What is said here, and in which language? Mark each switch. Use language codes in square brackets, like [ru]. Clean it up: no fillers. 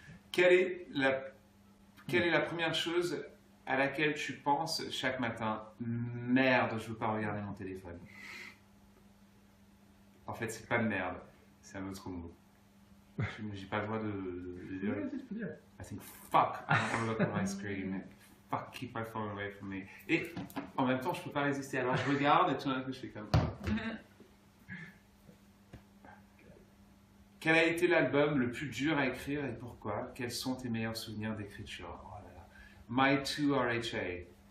[fr] Quelle est la première chose à laquelle tu penses chaque matin? Merde, je ne veux pas regarder mon téléphone. En fait, c'est pas merde, c'est un autre mot. J'ai pas le droit de dire. [en] I think fuck, I don't want to look at my screen. Fuck, keep my phone away from me. [fr] Et en même temps, je peux pas résister. Alors je regarde et tout d'un coup, je fais comme ça. Quel a été l'album le plus dur à écrire et pourquoi? Quels sont tes meilleurs souvenirs d'écriture? Oh là là. My 2 RHA.